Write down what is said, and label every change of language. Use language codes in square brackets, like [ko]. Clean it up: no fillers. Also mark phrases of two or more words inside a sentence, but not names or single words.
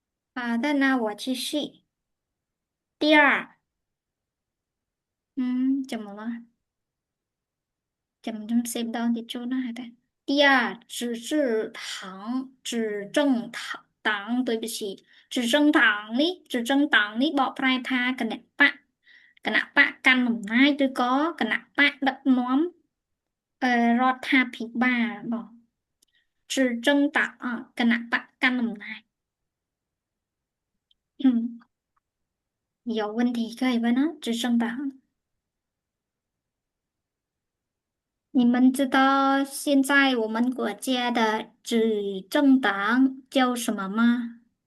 [zh] 好的，那我继续。第二，怎么了？怎么能写不到你就那的？第二，执政党，对不起， [km] 执政党នេះបកប្រែថាគណៈបកកាន់អំណាចឬក៏គណៈបកដឹកនាំរដ្ឋាភិបាលបង执政党គណៈបកកាន់អំណាច [zh] 有问题可以问啊，执政党。你们知道现在我们国家的执政党叫什么吗？